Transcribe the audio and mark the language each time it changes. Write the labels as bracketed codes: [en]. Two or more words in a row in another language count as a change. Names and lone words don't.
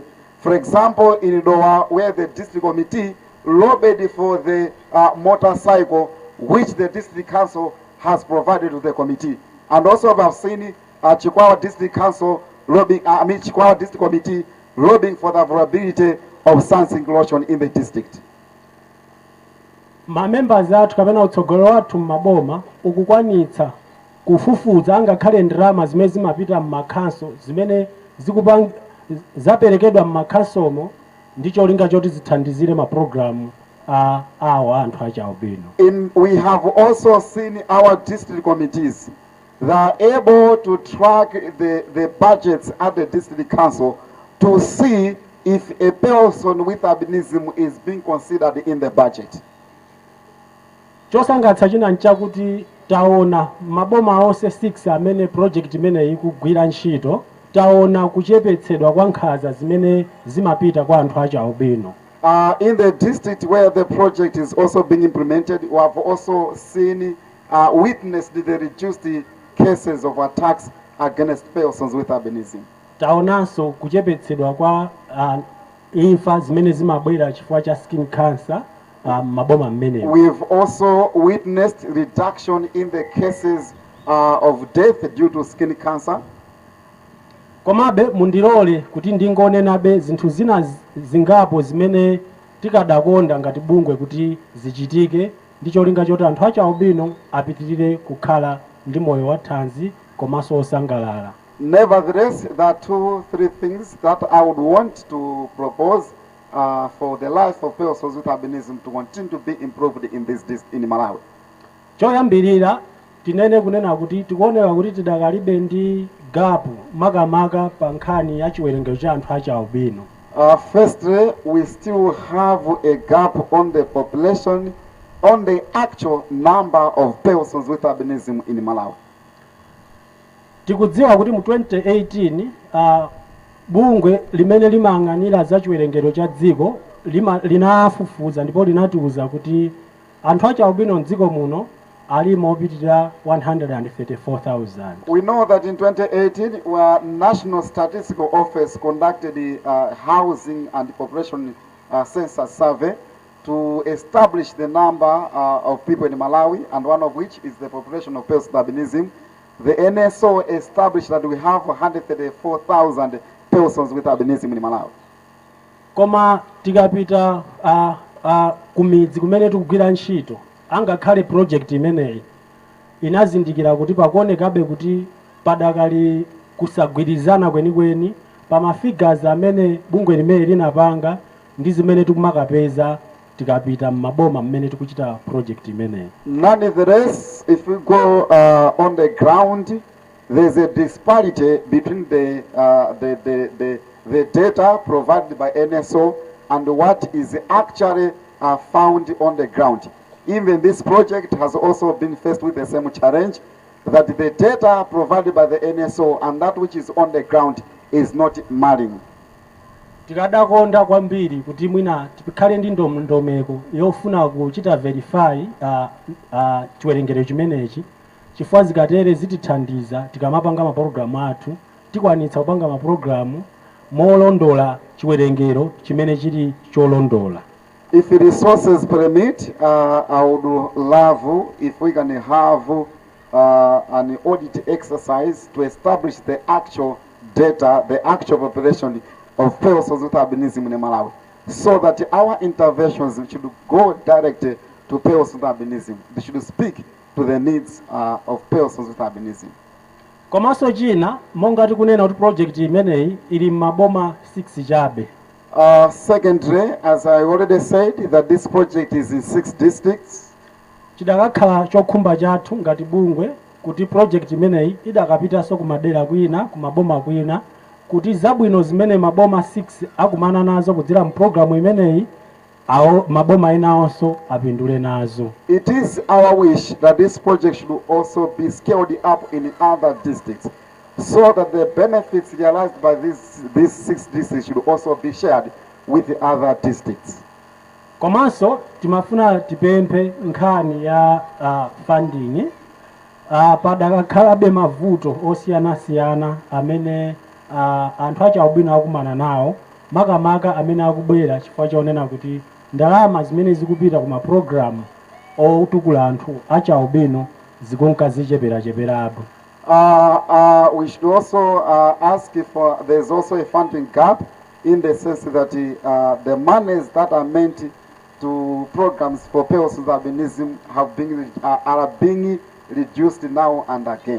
[en] For example, in Doha, where the district committee lobbied for the motorcycle, which the district council has provided to the committee. And also we have seen Chikwawa District Council lobbying, Chikwawa District Committee lobbying for the availability of science inclusion in the district. [ny] Members athu kapena utsogolo wathu m'maboma ukukwanitsa kufufuza angakhale ndalama zimene zimapita m'makhanso zimene zaperekedwa m'makhansomo ndi cholinga choti zithandizire mapulogalamu awo anthu achi albino. [en] We have also seen our district committees that are able to track the budgets at the district council to see if a person with albinism is being considered in the budget. [ny] Chosangalatsa china nchakuti taona maboma onse 6 amene project imene ikugwira ntchito taona kuchepetsedwa kwa nkhanza zimene zimapita kwa anthu achi albino. [en] In the district where the project is also being implemented, we have also seen, witnessed the reduced cases of attacks against persons with albinism. [ny] Taonanso kuchepetsedwa kwa imfa zimene zimabwera chifukwa cha [en] skin cancer [ny] maboma mmene. [en] We've also witnessed reduction in the cases of death due to skin cancer. [ny] Komabe mundilole kuti ndingonenabe zinthu zina zingapo zimene tikadakonda ngati bungwe kuti zichitike ndi cholinga choti anthu achi albino apitirire kukhala ndi moyo wa thanzi komanso osangalala. [en] Nevertheless, there are 2-3 things that I would want to propose for the life of persons with albinism to continue to be improved in Malawi. [ny] Choyambirira tinene kunena kuti tikuoneka kuti tidakalibe ndi gapu makamaka pa nkhani ya chiwerengero cha anthu achi albino. [en] Firstly, we still have a gap on the population, on the actual number of persons with albinism in Malawi. [ny] Tikudziwa kuti mu 2018 bungwe limene limayang'anira za chiwerengero cha dziko linafufuza ndipo linatiuza kuti anthu achi albino mdziko muno alimo opitirira 134,000. [en] We know that in 2018, where National Statistical Office conducted the housing and population census survey to establish the number of people in Malawi, and one of which is the population of persons with albinism. The NSO established that we have 134,000 persons with albinism in Malawi. [ny] Koma tikapita kumidzi kumene tikugwira ntchito angakhale project imeneyi inazindikira kuti pakuonekabe kuti padakali kusagwirizana kwenikweni pa mafigures amene bungwe limene linapanga ndi zimene tikumakapeza tikapita m'maboma mmene tikuchita project imeneyi. [en] Nonetheless, if we go on the ground, there's a disparity between the data provided by NSO and what is actually found on the ground. Even this project has also been faced with the same challenge, that the data provided by the NSO and that which is on the ground is not marrying. [ny] Tikadakonda kwambiri kuti mwina tikhale ndi ndomeko yofuna kuchita verify chiwerengero chimenechi chifukwa zikatere zitithandiza tikamapanga mapulogalamu athu tikwanitsa kupanga mapulogalamu molondola chiwerengero chimene chili cholondola. [en] If the resources permit, I would love if we can have an audit exercise to establish the actual data, the actual population of persons with albinism in Malawi, so that our interventions should go direct to persons with albinism. They should speak to the needs of persons with albinism. [ny] Komanso china monga tikunena kuti project imeneyi ili maboma 6 chabe. [en] Secondly, as I already said, that this project is in 6 districts. [ny] Chidakakhala chokhumba chathu ngati bungwe kuti project imeneyi idakapitanso kumadera kwina, kumaboma kwina, kuti zabwino zimene maboma 6 akumana nazo kudzera mu program imeneyi awo maboma enawonso apindule nazo. [en] It is our wish that this project should also be scaled up in other districts, so that the benefits realized by these 6 districts should also be shared with the other districts. [ny] Komanso timafuna tipemphe nkhani ya funding. Padakakhalabe mavuto osiyanasiyana amene anthu achaubwino akumana nawo makamaka amene akubwera chifukwa chaonena kuti ndalama zimene zikupita kuma program otukula anthu achaubwino zikonka zicheperapo. [en] We should also ask if there's also a funding gap in the sense that the monies that are meant to programs for persons with albinism are being reduced now and again.